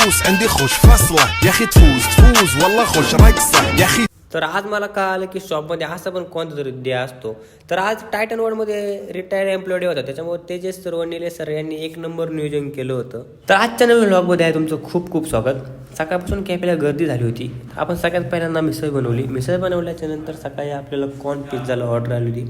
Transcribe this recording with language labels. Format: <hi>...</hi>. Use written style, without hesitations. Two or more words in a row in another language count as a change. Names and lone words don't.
<ar>عندي خوش فصلة يا اخي تفوز والله خوش رقصة يا اخي.</ar> <mr>तर आज मला कळालं की शॉपमध्ये असा पण कोणता तरी डे असतो. तर आज टायटन वर्ल्डमध्ये</mr> <en>retired employee</en> <mr>होता, त्याच्यामुळे तेजस सर व निलेश सर यांनी एक नंबर नियोजन केलं होतं. तर आजच्या नवीन व्लॉगमध्ये आहे तुमचं खूप खूप स्वागत. सकाळपासून कॅफेला गर्दी झाली होती. आपण सगळ्यात पहिल्यांदा मिसळ बनवली. मिसळ बनवल्याच्या नंतर सकाळी आपल्याला कॉर्न पिझ्झाला ऑर्डर आली होती.</mr>